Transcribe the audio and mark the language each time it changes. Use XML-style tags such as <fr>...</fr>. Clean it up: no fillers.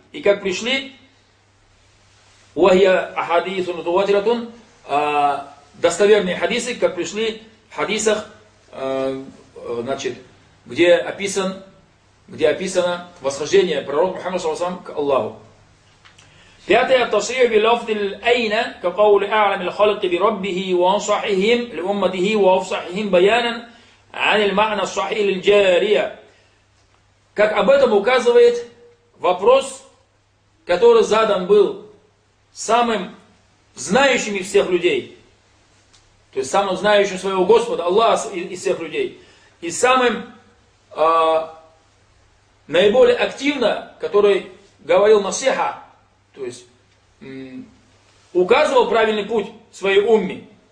<ru>И как пришли,</ru> <ar>وَهِيَ أَحَادِيثُ مُتَوَاتِرَةٌ,</ar> <ru>достоверные хадисы, как пришли в хадисах, значит, где описан, где описано восхождение пророка Мухаммада саллаллаху алейхи ва саллям к Аллаху. Пятое,</ru> <ar>التصريح بلفظ الأين كقول أعلم الخلق بربه وأنصحهم لأمته وأفصحهم بيانا عن المعنى الصحيح للجارية.</ar> <ru>Как об этом указывает вопрос, который задан был самым знающим из всех людей, то есть самым знающим своего Господа, Аллаха из всех людей, и самым наиболее активно, который говорил насиха, то есть указывал правильный путь своей умме.</ru>